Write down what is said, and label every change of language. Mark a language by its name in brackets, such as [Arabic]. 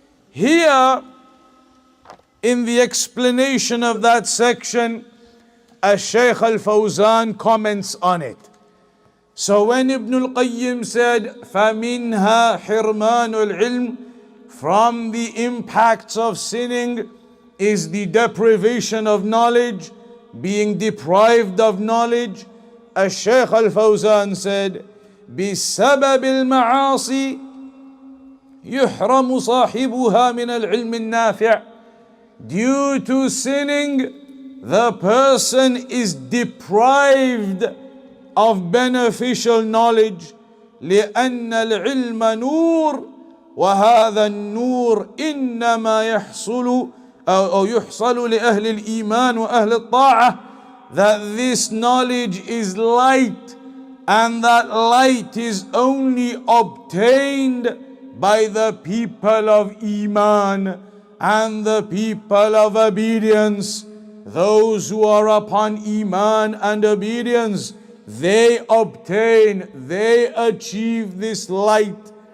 [English] Here, in the explanation of that section, Shaykh al-Fawzan comments on it. So when Ibn al-Qayyim said, [Arabic] فَمِنْهَا حِرْمَانُ الْعِلْمِ, [English] from the impacts of sinning is the deprivation of knowledge, being deprived of knowledge. Shaykh al-Fawzan said, [Arabic] بِسَبَبِ الْمَعَاصِي يُحْرَمُ صَاحِبُهَا مِنَ الْعِلْمِ النَّافِعِ. [English] Due to sinning, the person is deprived of beneficial knowledge. [Arabic] لأن العلم نور وهذا النور إنما يحصل أو يحصل لأهل الإيمان وأهل الطاعة. [English] That this knowledge is light, and that light is only obtained by the people of Iman and the people of obedience. Those who are upon Iman and obedience, they obtain, they achieve this light.